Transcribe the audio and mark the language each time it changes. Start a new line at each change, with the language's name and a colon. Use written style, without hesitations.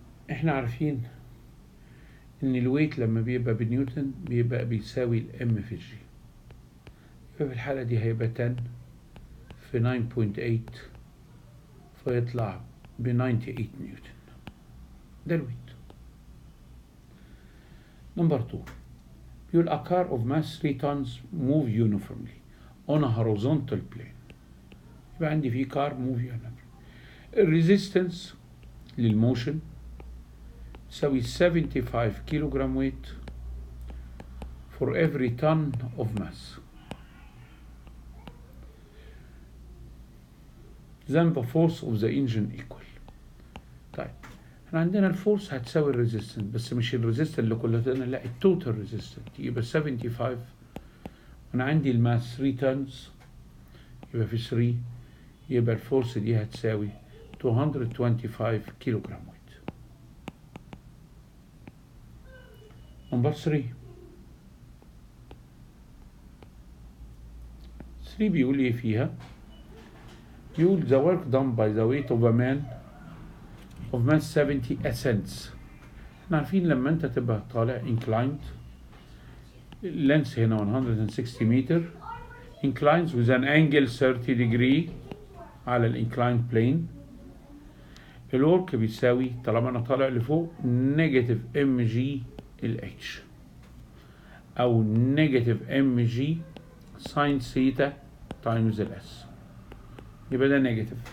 Arabic: احنا عارفين ان الويت لما بيبقى بالنيوتن بيبقى بيساوي الام في الجي، يبقى في الحالة دي هيبقى 10 في 9.8 فيطلع ب 98 نيوتن. ده الويت. نمبر 2 بيقول
English: a car of mass 3 tons move uniformly on a horizontal plane.
Arabic: يبقى عندي في كار
English: move uniformly.
Arabic: الريزيستنس للموشن تساوي 75 كيلوغرام ويت
English: for every ton of mass. then the force of the engine equal.
Arabic: طيب احنا عندنا الفورس هتساوي الريزيستنس، بس مش الريزيستنس اللي كلنا، لا التوتال ريزيستنس. يبقى 75 وانا عندي الماس 3 تونز، يبقى في 3 يبقى الفورس دي هتساوي 225 كيلوغرام ويت. نمبر 3 بيقول ايه فيها؟ بيقول
English: the work done by the weight of a man of mass 70 ascends.
Arabic: احنا عارفين لما انت تبقى طالع inclined اللينس هنا 160 متر
English: inclines with an angle 30 degree
Arabic: على الانكلايند بلين، الورك بيساوي طالما انا طالع لفوق نيجاتيف ام جي الاتش او نيجاتيف ام جي ساين ثيتا تايمز الاس. يبقى ده نيجاتيف.